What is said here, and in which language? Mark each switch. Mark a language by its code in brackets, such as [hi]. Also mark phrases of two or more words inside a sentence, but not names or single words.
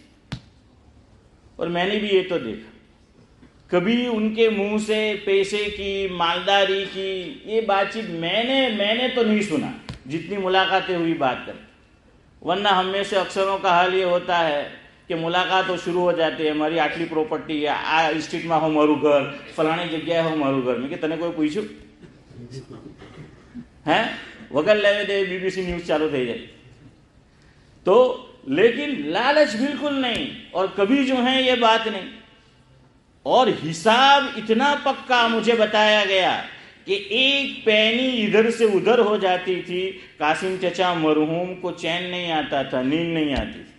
[ur] اور میں نے بھی یہ تو دیکھا، کبھی ان کے منہ سے پیسے کی، مالداری کی یہ بات چیت میں نے تو نہیں سنا جتنی ملاقاتیں ہوئی بات کر. ورنہ ہم میں سے اکثروں کا حال یہ ہوتا ہے کہ ملاقات شروع ہو جاتی ہے، ہماری آٹلی پراپرٹی ہے، [gu] આ સ્ટ્રીટમાં હો મારું ઘર، ફલાણી જગ્યાએ હો મારું ઘર. મેં કે તને કોઈ પૂછ્યું હે? વગર લેવે દે BBC ન્યૂઝ ચાલુ થઈ જાય. [ur] تو لیکن لالچ بالکل نہیں، اور کبھی جو ہے یہ بات نہیں. اور حساب اتنا پکا مجھے بتایا گیا کہ ایک پینی ادھر سے ادھر ہو جاتی تھی، قاسم چچا مرحوم کو چین نہیں آتا تھا، نیند نہیں آتی تھی.